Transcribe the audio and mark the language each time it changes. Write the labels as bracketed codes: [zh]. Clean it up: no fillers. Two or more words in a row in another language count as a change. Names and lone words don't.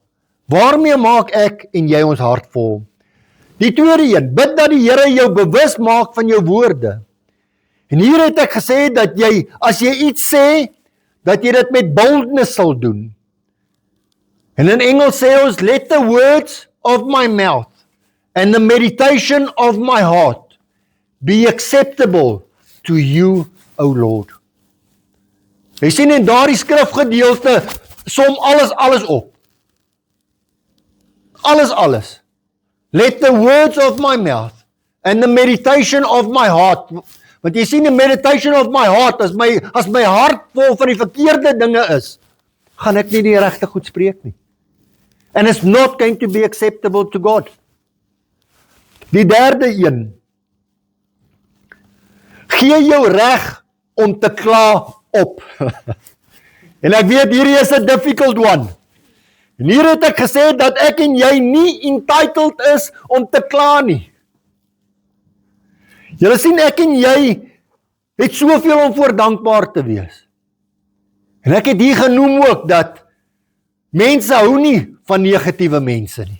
[af] Waarmee maak ek en jy ons hart vol? Die tweede een, bid dat die Here jou bewus maak van jou woorde. En hier het ek gesê dat jy, as jy iets sê, dat jy dit met boldness sal doen. En in Engels sê ons, [en] let the words of my mouth and the meditation of my heart be acceptable to you, O Lord. [af] Jy sien in daardie skrifgedeelte som alles op. Alles. [en] Let the words of my mouth and the meditation of my heart. [af] Want jy sien, [en] the meditation of my heart, [af] as my hart vol van die verkeerde dinge is, gaan ek nie die regte goed spreek nie. [en] And it's not going to be acceptable to God. [af] Die derde een, gee jou reg om te kla op. En ek weet, hierdie is [en] a difficult one. [af] En hier het ek gesê dat ek en jy nie entitled is om te kla nie. Julle sien, ek en jy het soveel om voor dankbaar te wees. En ek het hier genoem ook dat mense hou nie van negatiewe mense nie.